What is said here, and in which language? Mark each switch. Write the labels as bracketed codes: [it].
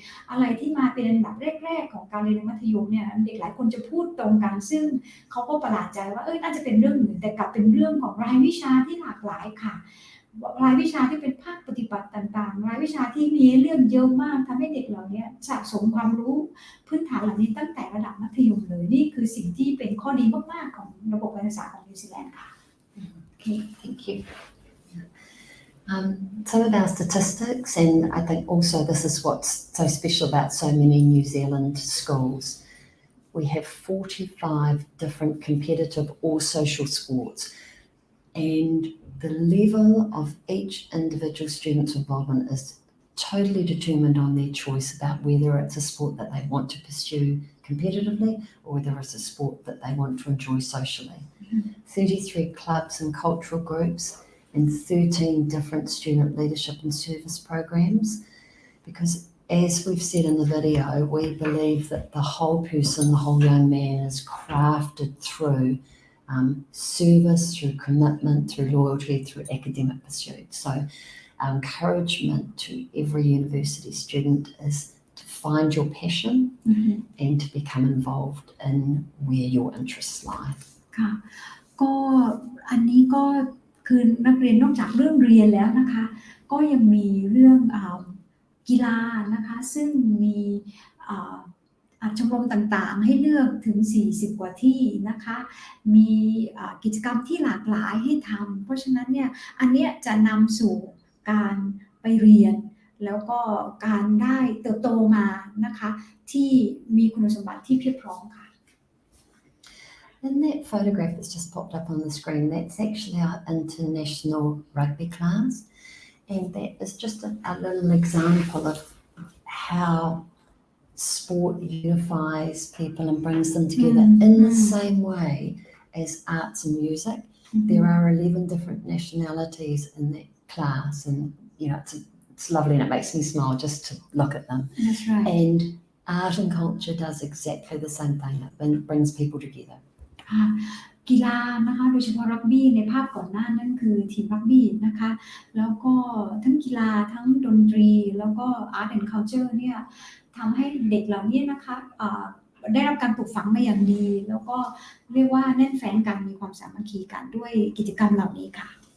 [th] อะไรที่มาเป็นอันดับแรกๆของการเรียนมัธยมเนี่ยเด็กหลายคนจะพูดตรงกันซึ่งเขาก็ประหลาดใจว่าน่าจะเป็นเรื่องอื่นแต่กลับเป็นเรื่องของรายวิชาที่หลากหลายค่ะรายวิชาที่เป็นภาคปฏิบัติต่างๆรายวิชาที่มีเรื่องเยอะมากทำให้เด็กเหล่านี้สะสมความรู้พื้นฐานเหล่านี้ตั้งแต่ระดับมัธยมเลยนี่คือสิ่งที่เป็นข้อดีมากๆของระบบการศึกษาของนิวซีแลนด์ค่ะ [en] Okay, thank you. Some of our statistics, and I think also this is what's so special about so many New Zealand schools. We have 45 different competitive or social sports, and the level of each individual student's involvement is totally determined on their choice about whether it's a sport that they want to pursue competitively or whether it's a sport that they want to enjoy socially. 33 clubs and cultural groups and 13 different student leadership and service programs, because as we've said in the video, we believe that the whole person, the whole young man is crafted through service, through commitment, through loyalty, through academic pursuit. So our encouragement to every university student is to find your passion and to become involved in where your interests lie. [th] ค่ะก็อันนี้ก็คือนักเรียนนอกจากเรื่องเรียนแล้วนะคะก็ยังมีเรื่องกีฬานะคะซึ่งมีชมรมต่างๆให้เลือกถึง40กว่าที่นะคะมีกิจกรรมที่หลากหลายให้ทำเพราะฉะนั้นเนี่ยอันเนี้ยจะนำสู่การไปเรียนแล้วก็การได้เติบโตมานะคะที่มีคุณสมบัติที่เพียบพร้อมค่ะ [en] And that photograph that's just popped up on the screen, that's actually our international rugby class. And that is just a little example of how sport unifies people and brings them together in the same way as arts and music. There are 11 different nationalities in that class, and it's lovely and it makes me smile just to look at them. That's right. And art and culture does exactly the same thing. It brings people together. [th] กีฬานะคะโดยเฉพาะรักบี้ในภาพก่อนหน้านั่นคือทีมรักบี้นะคะแล้วก็ทั้งกีฬาทั้งดนตรีแล้วก็ [en] Art and Culture [th] เนี่ยทำให้เด็กเหล่านี้นะคะได้รับการปลูกฝังมาอย่างดีแล้วก็เรียกว่าแน่นแฟ้นกันมีความสามัคคีกันด้วยกิจกรรมเหล่านี้ค่ะ